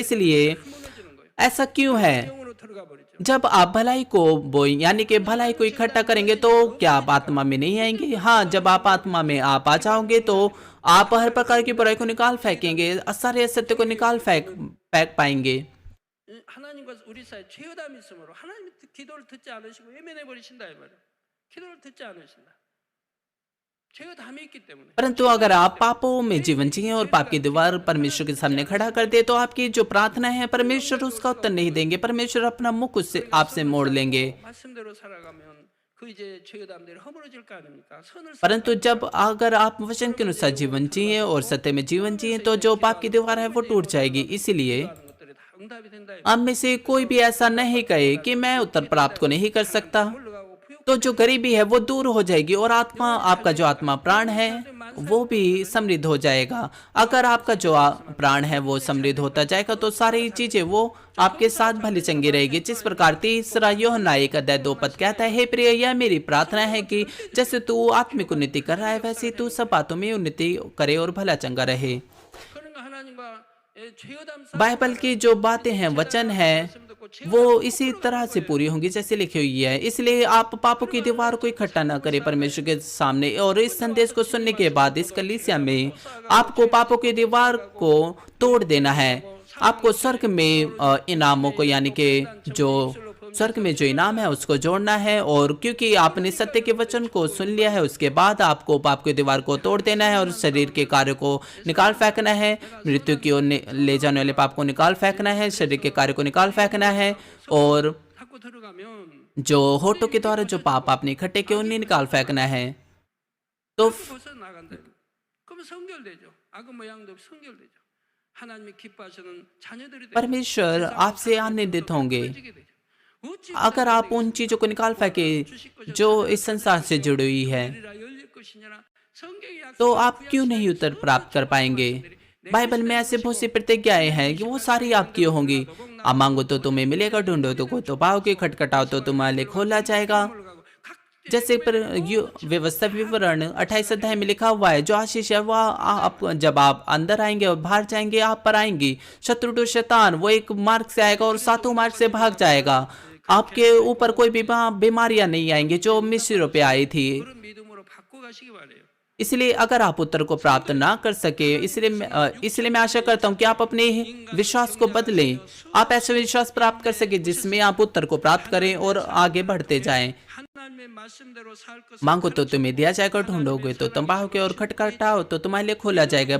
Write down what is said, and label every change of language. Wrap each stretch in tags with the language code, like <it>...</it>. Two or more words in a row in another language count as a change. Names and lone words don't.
<hi>इसलिए ऐसा क्यों है? जब आप भलाई को बोए, यानी कि भलाई को इकट्ठा करेंगे, तो क्या आप आत्मा में नहीं आएंगे? हाँ, जब आप आत्मा में आप आ जाओगे तो आप हर प्रकार की बुराई को निकाल फेंकेंगे, सारे असत्य को निकाल फेंक पाएंगे।</hi> <ko>하나님과 우리 사이에 죄의담이 있으므로 하나님이 기도를 듣지 않으시고 외면해 버리신다 이 말이에요. 기도를 듣지 않으신다. 죄의담이 있기 때문에.</ko> <hi>परंतु अगर आप पापों में जीवन जिए और पाप की दीवार परमेश्वर के सामने खड़ा कर दे, तो आपकी जो प्रार्थना है परमेश्वर उसका उत्तर नहीं देंगे, परमेश्वर अपना मुख उससे आपसे मोड़ लेंगे।</hi> <ko>말씀대로 살아가면 그 이제 죄의담들이 허물어질 거 아닙니까? 선을</ko> <hi>परंतु जब अगर आप वचन के अनुसार जीवन जिए और सत्य में जीवन जिए, तो जो पाप की दीवार है वो टूट जाएगी। इसीलिए</hi> <ko>하는 것들이 다 응답이 된다.</ko> <hi>हम में से कोई भी ऐसा नहीं कहे कि मैं उत्तर प्राप्त को नहीं कर सकता।</hi> <ko>올라가고 부욕</ko> <hi>तो जो गरीबी है वो दूर हो जाएगी और आत्मा, आपका जो आत्मा प्राण है वो भी समृद्ध हो जाएगा। अगर आपका जो प्राण है वो समृद्ध होता जाएगा तो सारी चीजें वो आपके साथ भली चंगी रहेगी। जिस प्रकार 3 यूहन्ना 1:2 कहता है, हे प्रिय, यह मेरी प्रार्थना है कि जैसे तू आत्मिक उन्नति कर रहा है, वैसे तू सब बातों में उन्नति करे और भला चंगा रहे।</hi> <ko>그러니까 하나님과 죄의담</ko> <hi>बाइबल की जो बातें हैं, वचन है, वो इसी तरह से पूरी होंगी जैसे लिखी हुई है। इसलिए आप पापों की दीवार को इकट्ठा न करें परमेश्वर के सामने। और इस संदेश को सुनने के बाद इस कलीसिया में आपको पापों की दीवार को तोड़ देना है। आपको स्वर्ग में इनामों को, यानी कि जो स्वर्ग में जो इनाम है उसको जोड़ना है। और क्योंकि आपने सत्य के वचन को सुन लिया है, उसके बाद आपको पाप की दीवार को तोड़ देना है और शरीर के कार्य को निकाल फेंकना है। मृत्यु की ओर ले जाने वाले पाप को निकाल फेंकना है, शरीर के कार्य को निकाल फेंकना है। और</hi> <ko>갖고 들어가면</ko> <hi>जो होठों के द्वारा जो पाप आपने इकट्ठे किए उन्हें निकाल फेंकना है। तो</hi> <ko>벗어 나간다. 그러면 성결되죠. 악의 모양도 성결되죠. 하나님이 기뻐하시는 자녀들이 되죠.</ko> <hi>परमेश्वर आपसे आनंदित होंगे</hi> <ko>지게 되죠. 어찌</ko> <hi>अगर आप उन चीजों को निकाल फेंके जो इस संसार से जुड़ी हुई है,</hi> <ko>열리라 열릴 것이냐라 성경의 약속.</ko> <hi>तो आप क्यों नहीं उत्तर प्राप्त कर पाएंगे? बाइबल में ऐसे बहुत सी प्रतिज्ञाएं हैं कि वो सारी आपकी होंगी। आप मांगो तो तुम्हें मिलेगा, ढूंढो तो पाओगे, खटखटाओ तो तुम्हारे लिए खोला जाएगा। जैसे पर व्यवस्था विवरण 28 अध्याय में लिखा हुआ है, जो आशीष है वह आप जब आप अंदर आएंगे और बाहर जाएंगे आप पर आएंगी। शत्रु तो शैतान वो एक मार्ग से आएगा और सातों मार्ग से भाग जाएगा। आपके ऊपर कोई भी बीमारियां नहीं आएंगी जो मिस्र पे आई थी।</hi> <ko>그런 믿음으로 받고 가시기 바래요.</ko> <hi>इसलिए अगर आप उत्तर को प्राप्त ना कर सके, इसलिए मैं आशा करता हूं कि आप अपने विश्वास को बदलें। आप ऐसा विश्वास प्राप्त कर सके जिसमें आप उत्तर को प्राप्त करें और आगे बढ़ते जाएं।</hi> <ko>하나님의 말씀대로 살 것을</ko> <hi>मांगो तो तुम्हें दिया जाएगा, ढूंढोगे तो तुम पाओगे और खटखटाओ तो तुम्हारे लिए खोला जाएगा।</hi>